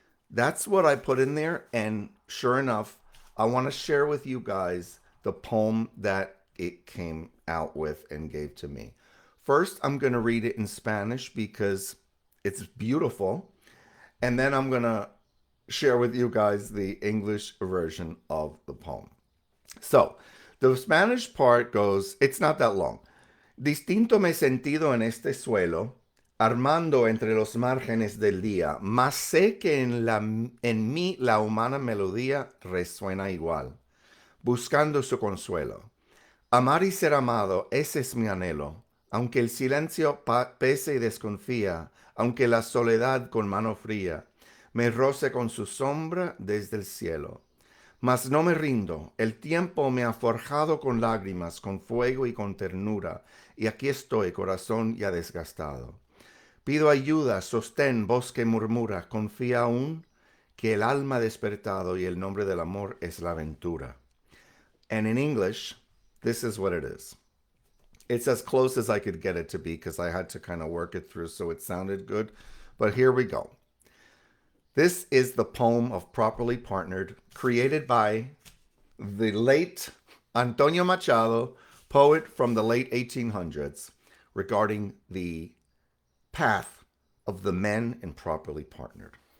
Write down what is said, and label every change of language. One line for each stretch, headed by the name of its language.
English: That's what I put in there. And sure enough, I want to share with you guys the poem that it came out with and gave to me. First, I'm going to read it in Spanish because it's beautiful. And then I'm going to share with you guys the English version of the poem. So, the Spanish part goes, it's not that long.
Spanish: Distinto me he sentido en este suelo, armando entre los márgenes del día, mas sé que en mí la humana melodía resuena igual, buscando su consuelo. Amar y ser amado, ese es mi anhelo, aunque el silencio pese y desconfía, aunque la soledad con mano fría me roce con su sombra desde el cielo. Mas no me rindo, el tiempo me ha forjado con lágrimas, con fuego y con ternura, y aquí estoy, corazón ya desgastado. Pido ayuda, sostén, voz que murmura, confía aún que el alma ha despertado y el nombre del amor es la aventura.
English: And in English, this is what it is. It's as close as I could get it to be because I had to kind of work it through so it sounded good. But here we go. This is the poem of Properly Partnered, created by the late Antonio Machado, poet from the late 1800s, regarding the path of the men in Properly Partnered.